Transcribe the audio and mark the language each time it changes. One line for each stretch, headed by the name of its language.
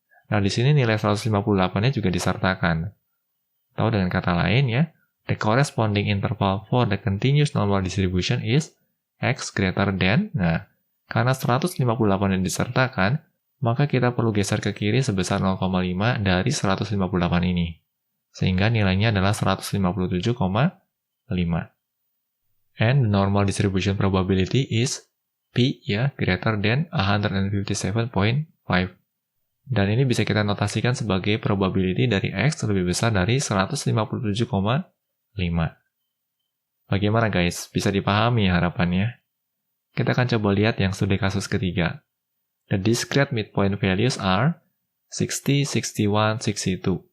Indonesian: Nah, di sini nilai 158-nya juga disertakan. Atau dengan kata lain ya,
English: the corresponding interval for the continuous normal distribution is x greater than.
Indonesian: Nah, karena 158 yang disertakan, maka kita perlu geser ke kiri sebesar 0,5 dari 158 ini. Sehingga nilainya adalah 157,5.
English: And the normal distribution probability is P ya, greater than 157.5.
Indonesian: Dan ini bisa kita notasikan sebagai probability dari X lebih besar dari 157,5. Bagaimana guys? Bisa dipahami harapannya? Kita akan coba lihat yang studi kasus ketiga.
English: The discrete midpoint values are 60, 61, 62.